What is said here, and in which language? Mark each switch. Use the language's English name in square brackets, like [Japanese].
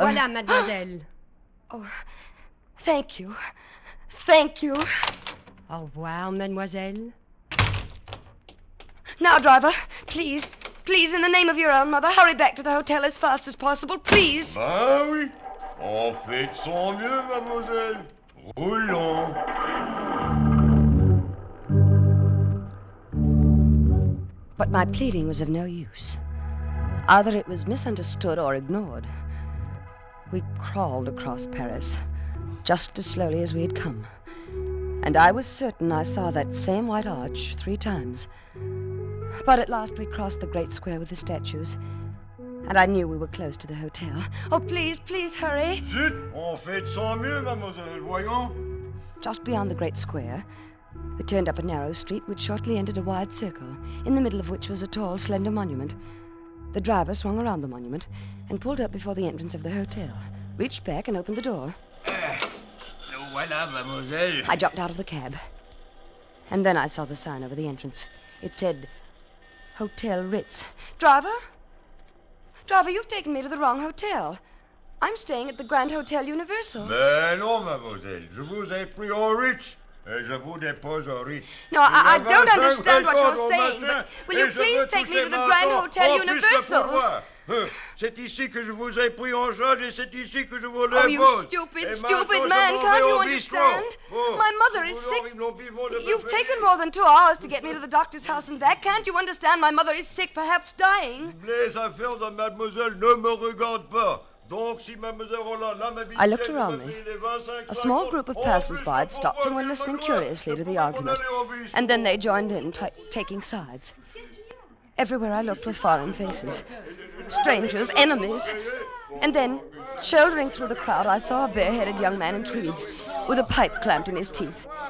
[French] Voilà, mademoiselle. [English] Oh, thank you. Thank you. [French] Au revoir, mademoiselle. [English] Now, driver, please, please, in the name of your own mother, hurry back to the hotel as fast as possible, please. [French] Ben oui. On fait de son mieux, mademoiselle. Roulons. [English] But my pleading was of no use. Either it was misunderstood or ignored. We crawled across Paris, just as slowly as we had come. And I was certain I saw that same white arch 3 times. But at last we crossed the great square with the statues, and I knew we were close to the hotel. Oh, please, please hurry. [French] Zut, on fait de son mieux, mademoiselle, voyons. [English] Just beyond the great square, we turned up a narrow street which shortly entered a wide circle, in the middle of which was a tall, slender monument. The driver swung around the monument and pulled up before the entrance of the hotel, reached back and opened the door. [French] Voilà, mademoiselle. [English] I jumped out of the cab. And then I saw the sign over the entrance. It said, Hotel Ritz. Driver? Driver, you've taken me to the wrong hotel. I'm staying at the Grand Hotel Universal. [French] Mais non, mademoiselle, je vous ai pris au Ritz. Et je vous dépose au Ritz. [English] No, I don't understand what you're saying, but will you please take me to the Grand Hotel Universal? [French] C'est ici que je vous ai pris en charge et c'est ici que je vous le [English] Oh, you [French] pose. [English] stupid man, can't you understand? My mother is sick. You've taken more than 2 hours to get me to the doctor's house and back. Can't you understand? My mother is sick, perhaps dying. [French] Les affaires de mademoiselle ne me regardent pas. Donc, si mademoiselle Roland l'amabilité [English] I looked around me. A small group of passers-by had stopped and were listening curiously to the argument. And then they joined in, taking sides. Everywhere I looked were foreign faces. Strangers, enemies. And then, shouldering through the crowd, I saw a bare-headed young man in tweeds, with a pipe clamped in his teeth.